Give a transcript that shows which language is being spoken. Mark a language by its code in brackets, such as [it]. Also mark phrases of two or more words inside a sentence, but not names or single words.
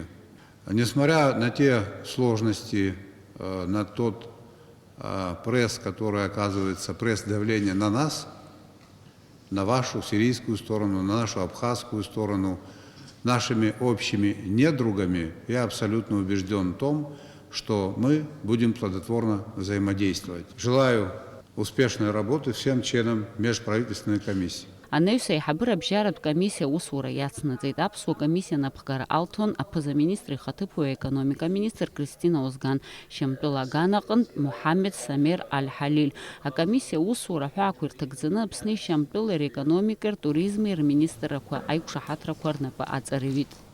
[ru] Несмотря на те сложности, на тот пресс, который оказывается, пресс-давление на нас, на вашу сирийскую сторону, на нашу абхазскую сторону, нашими общими недругами, я абсолютно убежден в том, что мы будем плодотворно взаимодействовать. Желаю успешной работы всем членам межправительственной комиссии. [ab] Анаҩс аиҳабыра-абжьаратә комиссиа аусура иацнаҵеит. Аԥсуа комиссиа напхгара алҭон аԥыза-министр ихаҭыԥуаҩ аекономика министр Кристина Озган, Шьамтәыла аган аҟынтә Мухаммед Самер Аль-Ҳалиль. Акомиссиа аусура аҳәаақәа ирҭагӡаны Аԥсни Шьамтәылеи рекономикеи, ртуризми рминистррақәа аиқәшаҳаҭрақәа рнапы аҵаривит.